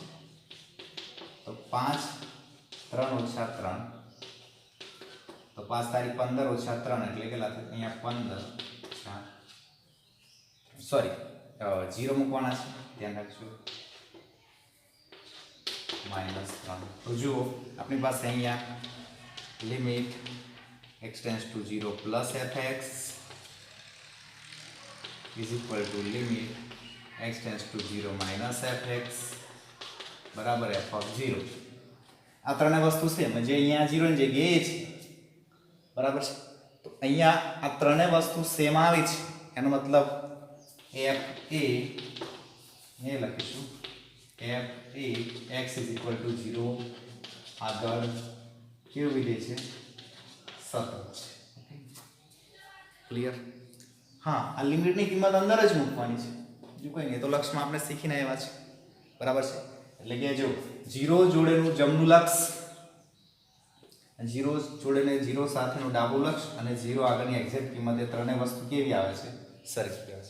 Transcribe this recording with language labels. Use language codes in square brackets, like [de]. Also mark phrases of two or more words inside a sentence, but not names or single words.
[gu] તો 5 3 - 3 તો 5 તારીખ 15 - 3 એટલે કેટલા થાય અહીંયા 15 0 મૂકવાના છે, ધ્યાન રાખજો -3. તો જુઓ આપણી પાસે અહીંયા [en] limit x tends to 0 plus fx is equal to limit x tends to 0 minus fx બરાબર f of 0. [gu] આ ત્રણે વસ્તુ છે જે અહીંયા 0 ની જગ્યાએ છે બરાબર છે. તો અહીંયા આ ત્રણે વસ્તુ સેમ આવી છે એનો મતલબ f a એ લખીશું [en] f a x is equal to 0 [gu] આગળ કેવું વિધેય છે સતત છે. ક્લિયર? હા, આ લિમિટની કિંમત અંદર જ મૂકવાની છે, જો કોઈ નહીં. તો લક્ષમાં આપણે શીખીને આવ્યા છે બરાબર છે. એટલે કે જો 0 જોડેનું જમણું લક્ષ, 0 જોડેને 0 સાથેનું ડાબું લક્ષ અને 0 આગળની એક્ઝેક્ટ કિંમત એ ત્રણેય વસ્તુ કેવી આવે છે સરખી આવે છે.